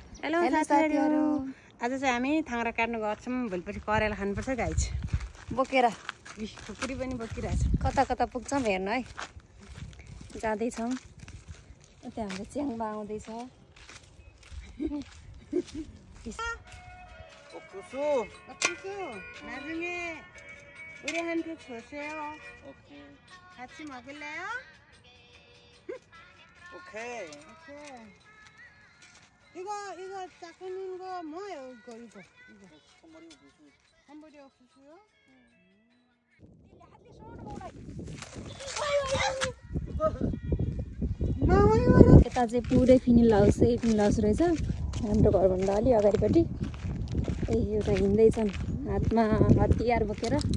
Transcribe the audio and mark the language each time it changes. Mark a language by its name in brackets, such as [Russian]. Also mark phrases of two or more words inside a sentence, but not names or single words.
[Nepali] हेलो साथीहरु, आज चाहिँ हामी थाङ्रा काट्न गएछौँ। भोलिपल्ट करेला खानुपर्छ गाइस। बोकेर खुकुरी पनि बोकिरहेछ। कता कता पुग्छौँ हेर्न है। जाँदैछौँ। यता हाम्रो च्याङबा आउँदैछ। [Korean] 나중에 우리한테 주세요. 오케이. 같이 먹을래요? 오케이. 이거 작은 거 뭐예요? 이거. 선물이 없으세요? [Nepali] यता चाहिँ पुरै फिनिल हाउस रहेछ। हाम्रो घरभन्दा अलि अगाडिपट्टि एउटा हिँड्दैछन् हातमा हतियार बोकेर।